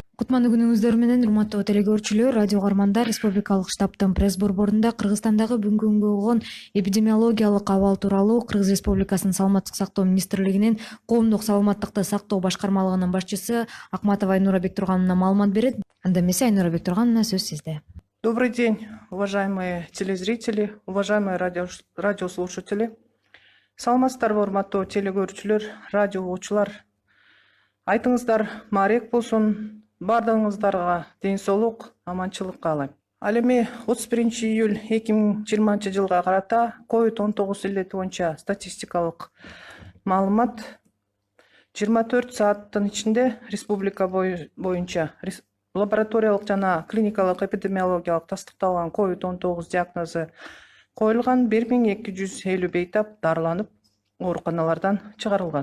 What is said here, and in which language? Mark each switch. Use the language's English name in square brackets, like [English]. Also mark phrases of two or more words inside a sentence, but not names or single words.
[Kyrgyz] Кутмандуу күнүңүздөр менен урматтуу телекөрүүчүлөр, радио каармандар, Республикалык штабтын пресс борборунда Кыргызстандагы бүгүнкү күнгө болгон эпидемиологиялык абал тууралуу Кыргыз Республикасынын Саламаттык сактоо министрлигинин Коомдук саламаттыкты сактоо башкармалыгынын башчысы Акматова Айнура Бектургановна маалымат берет. Анда эмесе Айнура Бектургановна, сөз сизде. [Russian] Добрый день, уважаемые телезрители, уважаемые радиослушатели. [Kyrgyz] Саламатсыздарбы, урматтуу телекөрүүчүлөр, радио угуучулар. Айтыңыздар маарек болсун, баардыгыңыздарга ден соолук, аманчылык каалайм. Ал эми 31 июль 2020 жылга карата COVID-19 илдети боюнча статистикалык маалымат 24 сааттын ичинде республика боюнча лабораториялык жана клиникалык эпидемиологиялык тастыкталган COVID-19 диагнозу коюлган 1250 бейтап дарыланып, ооруканалардан чыгарылган.